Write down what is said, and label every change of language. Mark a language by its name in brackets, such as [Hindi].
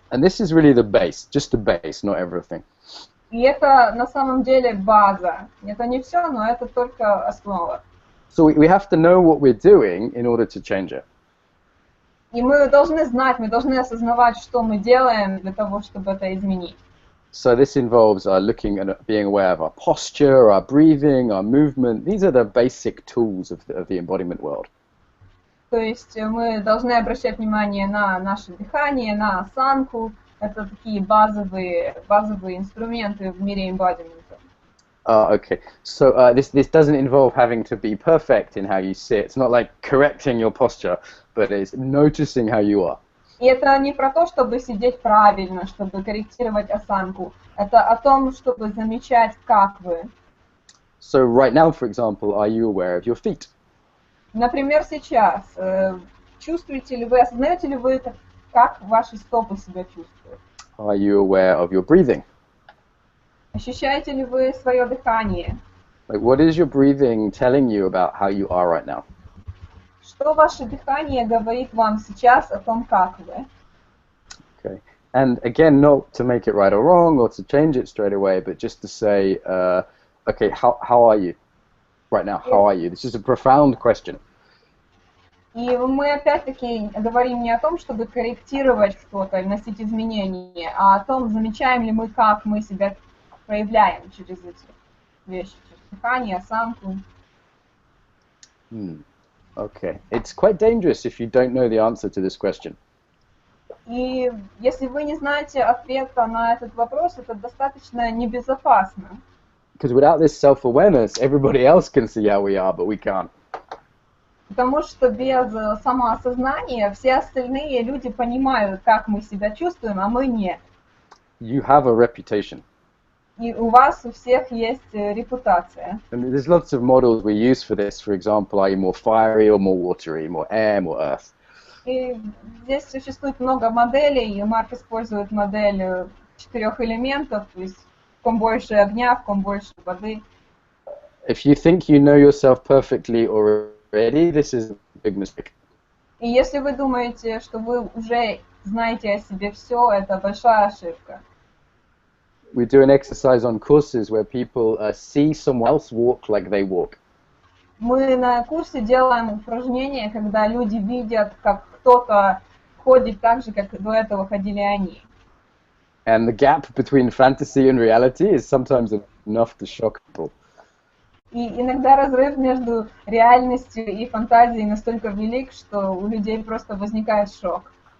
[English] And this is really the base, just the base, not everything. [Russian] И это на самом деле база. Это не все, но это только основа. [English] So we have to know what we're doing in order to change it. [Russian] И мы должны знать, мы должны осознавать, что мы делаем для того, чтобы это изменить. [English] So this involves looking and being aware of our posture, our breathing, our movement. These are the basic tools of the embodiment world. [Russian] То есть мы должны обращать внимание на наше дыхание, на осанку. Это такие базовые инструменты в мире эмбодимента. [English] Okay. So this doesn't involve having to be perfect in how you sit. It's not like correcting your posture, but it's noticing how you are. [Russian] И это не про то, чтобы сидеть правильно, чтобы корректировать осанку. Это о том, чтобы замечать, как вы. [English] So right now, for example, are you aware of your feet? [Russian] Например, сейчас. Чувствуете ли вы, осознаете ли вы, как ваши стопы себя чувствуют? [English] Are you aware of your breathing? [Russian] Ощущаете ли вы свое дыхание? [English] Like, what is your breathing telling you about how you are right now? [Russian] Что ваше дыхание говорит вам сейчас о том, как вы? [English] Okay. And again, not to make it right or wrong or to change it straight away, but just to say, okay, how are you right now? How are you? This is a profound question. [Russian] И мы опять-таки говорим не о том, чтобы корректировать что-то, вносить изменения, а о том, замечаем ли мы, как мы себя проявляем через эти вещи, через дыхание, осанку. [English] Okay. It's quite dangerous if you don't know the answer to this question. [Russian] И если вы не знаете ответа на этот вопрос, это достаточно небезопасно. [English] Because without this self-awareness, everybody else can see how we are, but we can't. [Russian] Потому что без самоосознания все остальные люди понимают, как мы себя чувствуем, а мы нет. [English] You have a reputation. [Russian] И у вас у всех есть репутация. [English] And there's lots of models we use for this. For example, are you more fiery or more watery, more air, more earth? [Russian] И здесь существует много моделей, и Марк использует модель 4 элементов, то есть в ком больше огня, в ком больше воды. [English] If you think you know yourself perfectly already, this is a big mistake. [Russian] И если вы думаете, что вы уже знаете о себе все, это большая ошибка. [English] We do an exercise on courses where people see someone else walk like they walk. [Russian] Мы на курсе делаем упражнения, когда люди видят, как кто-то ходит так же, как до этого ходили они. [English] And the gap between fantasy and reality is sometimes enough to shock people. [Russian] И иногда разрыв между реальностью и фантазией настолько велик, что у людей просто возникает шок.